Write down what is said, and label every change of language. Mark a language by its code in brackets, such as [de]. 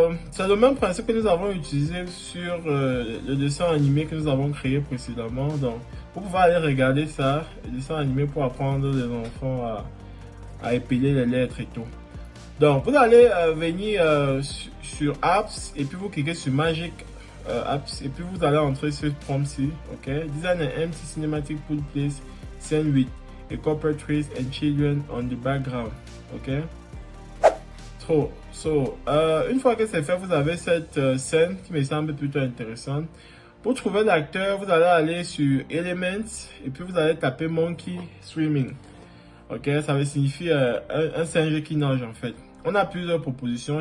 [fr] C'est le même principe que nous avons utilisé sur le dessin animé que nous avons créé précédemment. Donc vous pouvez aller regarder ça, le dessin animé pour apprendre les enfants à épeler les lettres et tout. Donc vous allez venir sur Apps et puis vous cliquez sur Magic Apps et puis vous allez entrer ce prompt-ci. [en] Ok, Design an empty cinematic pool place scene with a corporate trees and children on the background. Ok. [fr] Une fois que c'est fait, vous avez cette scène qui me semble plutôt intéressante. Pour trouver l'acteur, vous allez aller sur Elements et puis vous allez taper Monkey Swimming. Ok, ça veut signifier un singe qui nage en fait. On a plusieurs propositions.